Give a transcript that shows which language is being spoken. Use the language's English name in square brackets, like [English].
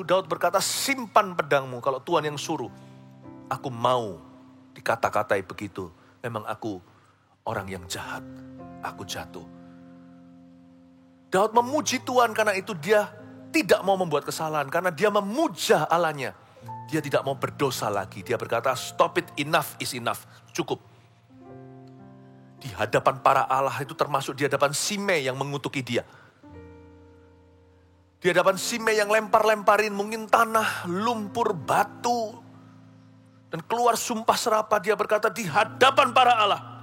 [Indonesian] Daud berkata, simpan pedangmu kalau Tuhan yang suruh. Aku mau dikata-katai begitu. Memang aku orang yang jahat, aku jatuh. Daud memuji Tuhan karena itu dia tidak mau membuat kesalahan. Karena dia memuja Allahnya. Dia tidak mau berdosa lagi. Dia berkata, [English] stop it, enough is enough. [Indonesian] Cukup. Di hadapan para Allah itu termasuk di hadapan Simei yang mengutuki dia. Di hadapan Simei yang lempar-lemparin mungkin tanah, lumpur, batu. Dan keluar sumpah serapah dia berkata di hadapan para Allah.